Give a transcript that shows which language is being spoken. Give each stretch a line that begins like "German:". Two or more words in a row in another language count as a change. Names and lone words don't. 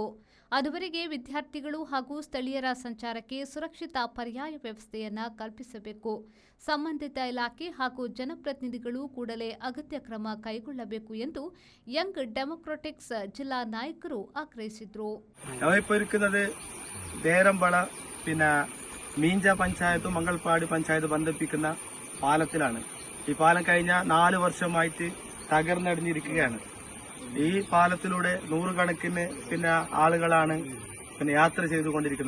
Kannada: ಅದುವರೆಗೆ ವಿದ್ಯಾರ್ಥಿಗಳು ಹಾಗೂ ಸ್ಥಳೀಯರ ಸಂಚಾರಕ್ಕೆ ಸುರಕ್ಷಿತ ಪರ್ಯಾಯ ವ್ಯವಸ್ಥೆಯನ್ನ ಕಲ್ಪಿಸಬೇಕು. ಸಂಬಂಧಿತ ಇಲಾಖೆ ಹಾಗೂ ಜನಪ್ರತಿನಿಧಿಗಳು ಕೂಡಲೇ ಅಗತ್ಯ ಕ್ರಮ ಕೈಗೊಳ್ಳಬೇಕು ಎಂದು ಯಂಗ್ ಡೆಮೊಕ್ರಾಟಿಕ್ಸ್ ಜಿಲ್ಲಾ ನಾಯಕರು ಆಗ್ರಹಿಸಿದರು.
Malayalam: ദേരമ്പള പിന്നെ മീഞ്ച പഞ്ചായത്തും മംഗൾപാടി പഞ്ചായത്ത് ബന്ധിപ്പിക്കുന്ന പാലത്തിലാണ്. ഈ പാലം കഴിഞ്ഞ 4 വർഷമായിട്ട് തകർന്നടിഞ്ഞിരിക്കുകയാണ്. ഈ പാലത്തിലൂടെ നൂറുകണക്കിന് ആളുകളാണ് യാത്ര ചെയ്തുകൊണ്ടിരിക്കുന്നത്.